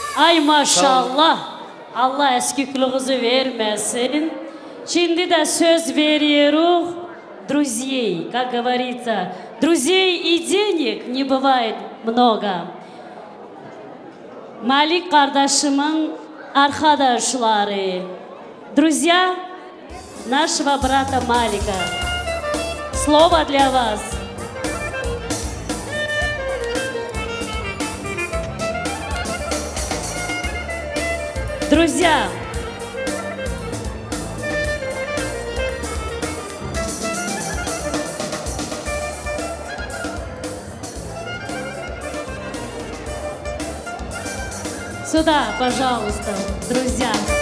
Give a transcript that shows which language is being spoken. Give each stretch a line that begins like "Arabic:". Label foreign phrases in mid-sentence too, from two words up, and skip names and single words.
Turkish: Ay maşallah. Allah eski kılığızı vermesin. Şimdi de söz veriyoruz.
Russian: Друзей, как говорится, друзей и денег не бывает много.
Turkish: Malik kardeşimin arkadaşları,
Russian: друзья нашего брата Малика. Слово для вас. Друзья, сюда, пожалуйста, друзья.